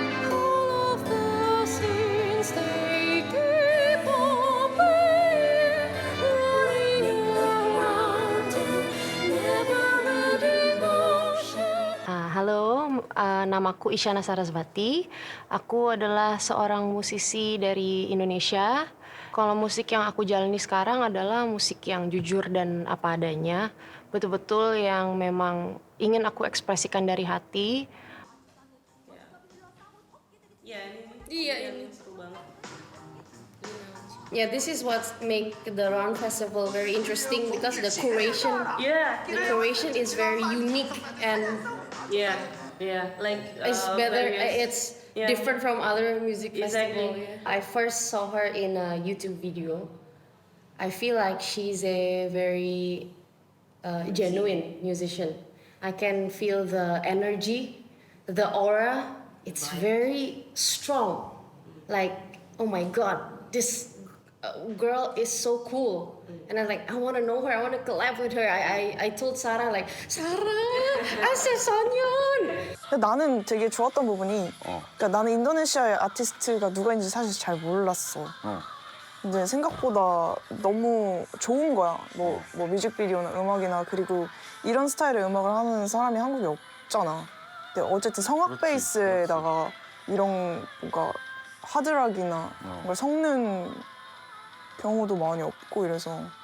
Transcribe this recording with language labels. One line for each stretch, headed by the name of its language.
English: All of the scenes they keep on playing, running around in never-ending motion.
Indonesian: Halo, namaku Isyana Sarasvati. Aku adalah seorang musisi dari Indonesia. Kalau musik yang aku jalani sekarang adalah musik yang jujur dan apa adanya. Betul-betul yang memang ingin aku ekspresikan dari hati. Iya, ini seru banget.
English: Yeah, this is what make the Round Festival very interesting because the curation is very unique and Yeah, like it's better. various- It's different from other music Exactly. festival. I first saw her in a YouTube video, I feel like she's a very genuine musician. I can feel the energy, the aura. It's very strong. Like, oh my God, this girl is so cool. And I'm like, I want to know her. I want to collab with her. I told Sarah like, Sarah, I said Sonyeon.
Korean: 근데 나는 되게 좋았던 부분이 그러니까 나는 인도네시아의 아티스트가 누가인지 사실 잘 몰랐어. 근데 생각보다 너무 좋은 거야. 뭐 뮤직비디오나 음악이나 그리고 이런 스타일의 음악을 하는 사람이 한국에 없잖아. 근데 어쨌든 성악 베이스에다가 이런 뭔가 하드락이나 걸 섞는 경우도 많이 없고 이래서.